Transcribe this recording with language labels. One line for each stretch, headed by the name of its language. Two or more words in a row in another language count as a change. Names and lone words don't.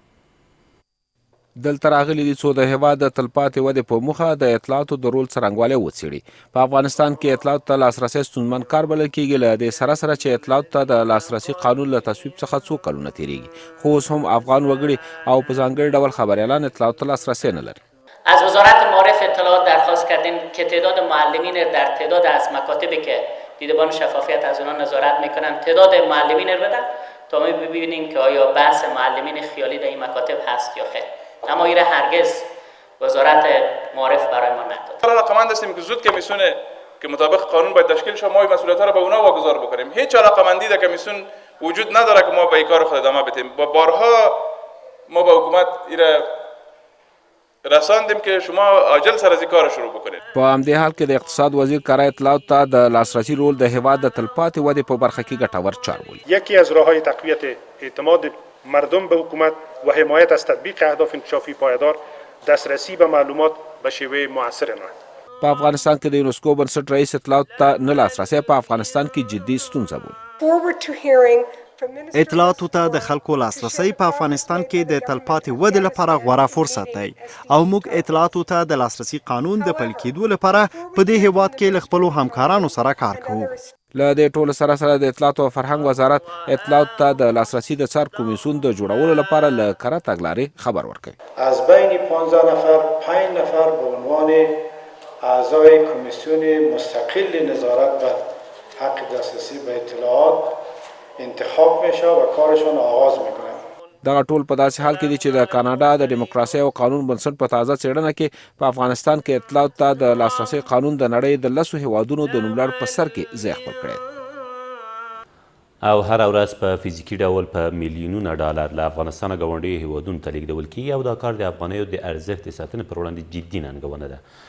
Pashto: دلته راغلي دي څو د هیواد د تلپاتې ودې په موخه د اطلاعاتو د رول څرنګوالی وڅېړي. په افغانستان کې اطلاعاتو ته لاسرسی ستونزمن کار بلل کېږي. له دې سره سره چې اطلاعاتو ته د لاسرسي قانون له تصویب څخه څو کلونه تېرېږي، خو اوس هم افغان وګړي او په ځانګړي ډول خبریالان اطلاعاتو ته لاسرسی نه لري.
Persian: از وزارت معارف اطلاعات درخواست کردیم که تعداد معلمین در تعداد از مکاتبی که دیدبان شفافیت از اونها نظارت میکنن تعداد معلمین رو بدن تا ما ببینیم که آیا بحث معلمین خیالی در این مکاتب هست یا خیر. اما این هرگز وزارت معارف برای ما نداد. علاقمند هستیم که زود کمیسیون که مطابق قانون باید تشکیل شه ما مسئولیت‌ها رو به اونها واگذار بکنیم. هیچ علاقمندی در کمیسیون وجود نداره که ما به این کار خود ادامه بدیم. بارها ما به حکومت ایره رساندیم که شما عاجل سر از کار شروع بکنید.
Pashto: په همدې حال کې د اقتصاد وزیر کره اطلاعات ته د لاسرسی رول د هیواد د تلپاتې ودې په برخه کې ګټور چار بولي.
Persian: یکی از راه‌های تقویت اعتماد مردم به حکومت و حمایت از تطبیق اهداف انکشافی پایدار دسترسی به معلومات به شیوه مؤثر آنها.
Pashto: په افغانستان کې د یونسکو بنسټ رئیس اطلاعات ته نه لاسرسی په افغانستان کې جدي ستونزه بولي. اطلاعاتو ته د خلکو لاسرسی په افغانستان کې د تلپاتې ودې لپاره غوره فرصت دی او موږ اطلاعاتو ته د لاسرسي قانون د پلي کېدو لپاره په دې هیواد کې له خپلو همکارانو سره کار کوو. له دې ټولو سره سره د اطلاعاتو او فرهنګ وزارت اطلاعاتو ته د لاسرسي د څار کمیسیون د جوړولو لپاره له کره تګلارې خبر ورکوي.
Persian: از بین 15 نفر 5 نفر به عنوان اعضای کمیسیون مستقل نظارت بر حق دسترسی به اطلاعات انتخاب میشه و کارشون آغاز میکنن.
Pashto: دغه ټول په داسې حال کې دي چې د کاناډا د ډیموکراسۍ او قانون بنسټ په تازه څېړنه کې په افغانستان کې اطلاعاتو ته د لاسرسي قانون د نړۍ د 10 هیوادونو د نوملړ په سر کې ځای خپل کړی. او هره ورځ په فزیکي ډول په میلیونونه ډالر له افغانستانه ګاونډیو هیوادونو ته لیږدول کیږي او دا کار د افغانیو د ارزښت د ساتنې پر وړاندې جدي ننګونه ده.